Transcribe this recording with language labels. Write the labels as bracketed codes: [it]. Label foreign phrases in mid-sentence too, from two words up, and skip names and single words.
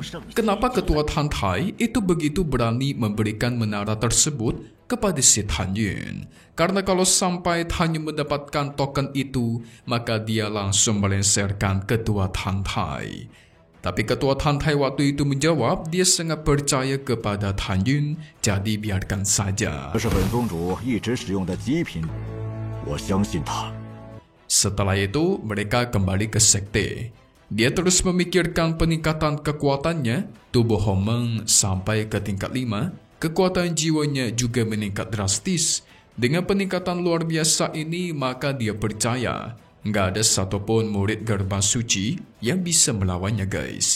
[id] Kenapa ketua Tan Tai itu begitu berani memberikan menara tersebut kepada si Tan Yun? Karena kalau sampai Tan Yun mendapatkan token itu, maka dia langsung melengsarkan ketua Tan Tai. Tapi ketua Tan Tai waktu itu menjawab, dia sangat percaya kepada Tan Yun, jadi biarkan saja. [zh] 这是本宗主一直使用的极品，我相信他。 [id] Setelah itu, mereka kembali ke sekte. Dia terus memikirkan peningkatan kekuatannya. Tubuh Homeng sampai ke tingkat 5. Kekuatan jiwanya juga meningkat drastis. Dengan peningkatan luar biasa ini, maka dia percaya nggak ada satupun murid gerbang suci yang bisa melawannya guys.